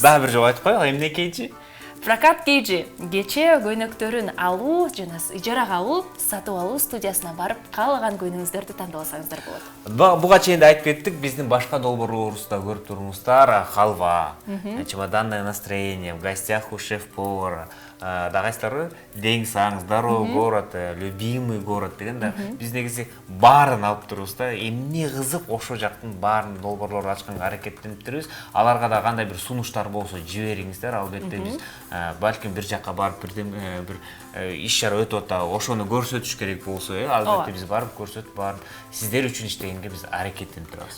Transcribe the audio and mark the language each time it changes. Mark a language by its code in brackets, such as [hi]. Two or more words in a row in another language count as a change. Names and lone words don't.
[ky] Дагы бир жолу айтып коелу, эмнекейчи? Прокат кейжи кече көйнөктөрүн алуу жана ижарага алуу, сатып алуу студиясына барып каалаган көйнөгүңүздөрдү тандап алсаңыздар болот. Буга чейин да айтып кеттик, биздин башка долбоорлорубузда көрүп туруңуздар, халва, чемоданное настроение, в гостях у шеф-повара, дагайсыздарбы? Дең саң, здоровый город, любимый город деген да биз негизи баарын алып турубуз да. Эмне кызык, ошо жактын баарын долбоорлорду ачканга аракеттенип турубуз. Аларга да кандай бир сунуштар болсо жибериңиздер, албетте биз балким бир жакка барып бир иш чара өтүп атат, ошону көрсөтүш керек болсо, албетте биз барып көрсөтүп баарын сиздер үчүн иштегенге биз аракеттенип турабыз.